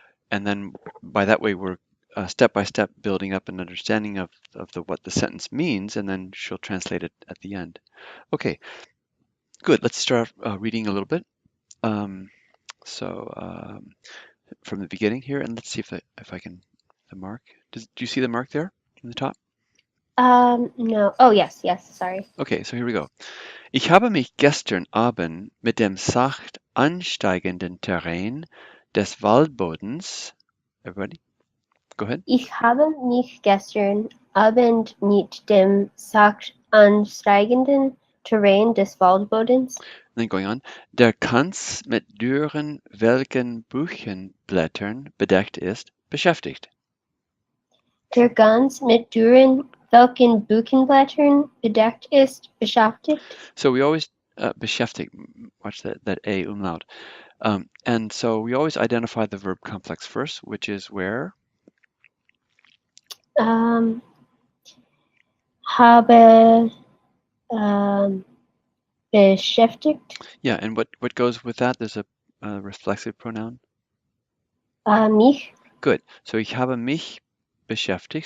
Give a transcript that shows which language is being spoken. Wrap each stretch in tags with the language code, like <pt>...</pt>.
<en>And then by that way, we're step by step building up an understanding of what the sentence means, and then she'll translate it at the end. Okay, good. Let's start reading a little bit. Um, so from the beginning here, and let's see if I can the mark. Do you see the mark there in the top? No. Oh, yes, sorry. Okay, so here we go.</en> <de>Ich habe mich gestern Abend mit dem sacht ansteigenden Terrain des Waldbodens.</de> <en>Everybody, go ahead.</en> <de>Ich habe mich gestern Abend mit dem sacht ansteigenden Terrain des Waldbodens,</de> <en>Then going on,</en> <de>der Kranz mit dürren, welken Buchenblättern bedeckt ist, beschäftigt. der ganz mit dürren, welken Buchenblättern bedeckt ist, beschäftigt.</de> <en>So we always beschäftigt, watch that A umlaut. And so we always identify the verb complex first, which is where?</en> <de>Ähm, habe beschäftigt.</de> <en>Yeah, and what goes with that? There's a reflexive pronoun.</en> <de>Mich.</de> <en>Good.</en> <de>So ich habe mich beschäftigt.</de>